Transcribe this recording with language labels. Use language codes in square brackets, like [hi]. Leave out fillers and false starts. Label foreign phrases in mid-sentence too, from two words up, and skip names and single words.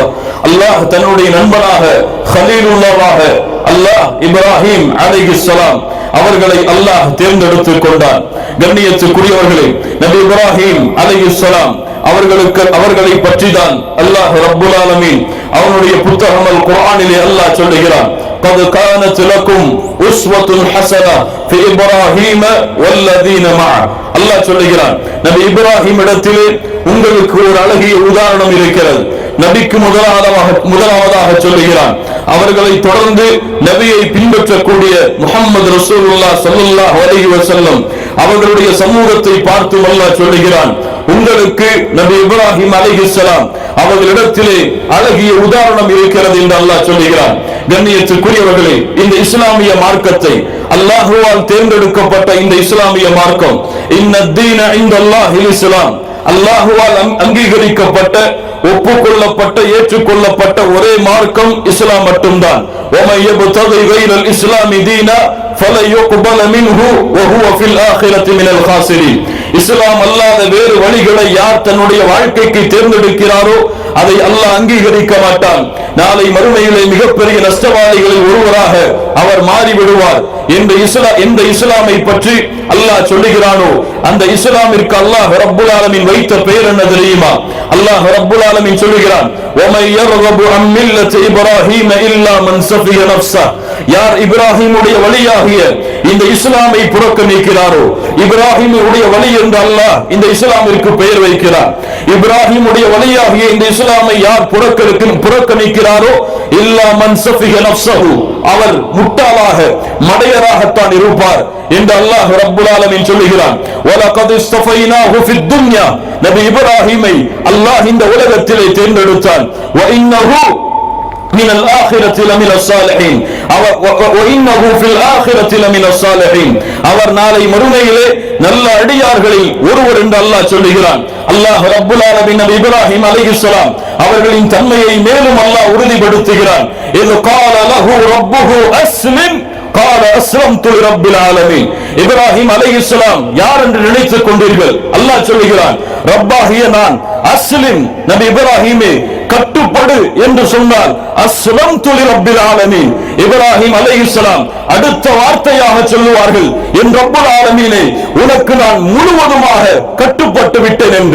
[ta] அல்லாஹ் தன்னுடைய நண்பனாக கலீலுல்லாஹ்வாக அல்லாஹ் இப்ராஹிம் அலைஹிஸ்ஸலாம் அவர்களை அல்லாஹ் தேர்ந்தெடுத்துக் கொண்டான். கண்ணியத்துக்குரியவர்களே, நபி இப்ராஹிம் அலைஹிஸ்ஸலாம் அவர்களை பற்றி தான் அல்லாஹ் [ar] رب العالمين [ta] அவனுடைய புத்தகம் அல் குர்ஆனிலே அல்லாஹ் சொல்லுகிறான், [ar] قد كانت لكم أسوة حسنة في إبراهيم والذين معه. [ta] அல்லாஹ் சொல்லுகிறான், நபி இப்ராஹிம் இடத்திலே உங்களுக்கு ஒரு அழகிய உதாரணம் இருக்கிறது. நபிக்கு முதலாவதாக சொல்லுகிறான், அவர்களை தொடர்ந்து நபியை பின்பற்றக்கூடிய முஹம்மது ரசூலுல்லாஹ் [ar] صلى الله عليه وسلم [ta] அவர்களுடைய சமூகத்தை பார்த்து அல்லாஹ் சொல்லுகிறான், உங்களுக்கு நபி இப்ராஹிம் அலைஹிஸ்ஸலாம் அவர்களிடத்திலே அழகிய உதாரணம் இருக்கிறது என்று அல்லாஹ் சொல்லுகிறான். கண்ணியத்துக்குரியவர்களே, இந்த இஸ்லாமிய மார்க்கத்தை அல்லாஹ்வால் தேர்ந்தெடுக்கப்பட்ட இந்த இஸ்லாமிய மார்க்கம், [ar] إن الدين عند الله الإسلام, [ta] அல்லாஹ்வால் அங்கீகரிக்கப்பட்ட ஒப்புக்கொள்ளப்பட்ட ஏற்றுக்கொள்ளப்பட்ட ஒரே மார்க்கம் இஸ்லாம் மட்டும்தான். [ar] وَمَن يَبْتَغِي غَيْرَ الْإِسْلَامِ دِينًا فَلَن يُقْبَلَ مِنْهُ وَهُوَ فِي الْآخِرَةِ مِنَ الْخَاسِرِينَ. [ta] இஸ்லாம் அல்லாத வேறு வழிகளை யார் தன்னுடைய வாழ்க்கைக்கு தேர்ந்தெடுக்கிறாரோ அதை அல்லாஹ் அங்கீகரிக்க மாட்டான். நாளை மறுமையிலே மிகப்பெரிய நஷ்டவாதிகளில் ஒருவராக அவர் மாறிவிடுவார். எந்த இஸ்லாமை பற்றி அல்லாஹ் சொல்லுகிறானோ அந்த இஸ்லாமிற்கு அல்லாஹ் [ar] رب العالمين [ta] வைத்த பெயர் என்ன தெரியுமா? அல்லாஹ் [ar] رب العالمين [ta] சொல்லுகிறான், [ar] وَمَن يَرْغَبُ عَن مِّلَّةِ إِبْرَاهِيمَ إِلَّا مَن سَفِهَ نَفْسَهُ. [ta] யார் இப்ராஹிமுடைய வழியாகிய இந்த இஸ்லாமை புறக்கணிக்கிறாரோ, இப்ராஹிமுடைய வழி என்று அல்லாஹ் இந்த இஸ்லாமிற்கு பெயர் வைக்கிறார். இப்ராஹிமுடைய வழியாகிய இந்த இஸ்லாமை யார் புறக்கணிக்கிறாரோ, [ar] إلا من سفه نفسه, [ta] அவர் முட்டாளாக மடையராகத்தான் இருப்பார் என்று அல்லாஹ் [ar] رب العالمين [ta] சொல்லுகிறான். [ar] ولقد اصطفيناه في الدنيا, [ta] நபி இப்ராஹிமை அல்லாஹ் இந்த உலகத்திலே தேர்ந்தெடுத்தான். [ar] وإنه من الآخرة لمن الصالحين وإنه في الآخرة لمن الصالحين. [ta] அவர் நாளை மறுமையிலே நல்ல அடியார்களில் ஒருவர் என்று அல்லாஹ் சொல்லுகிறான். அல்லாஹ் [ar] رب العالمين [ta] நபி இப்ராஹிம் அலைஹிஸ்ஸலாம் அவர்களின் தன்மையை மேலும் அல்லாஹ் உறுதிப்படுத்துகிறான். [ar] இது قال له ربه أسلم قال أسلمت لرب العالمين. [ta] இப்ராஹிம் அலைஹிஸ்ஸலாம் யார் என்று நினைத்துக் கொண்டீர்கள்? அல்லாஹ் சொல்லுகிறான், ரப்பாகிய நான், அஸ்லிம், நபி இப்ராஹிமே கட்டுப்படு என்று சொன்னால் [ar] أسلمت لرب العالمين. [ta] இப்ராஹிம் அலைஹிஸ்ஸலாம் அடுத்த வார்த்தையாக சொல்லுவார்கள், என் [ar] رب العالمين [ta] உனக்கு நான் முழுவதுமாக கட்டுப்பட்டு விட்டேன் என்று.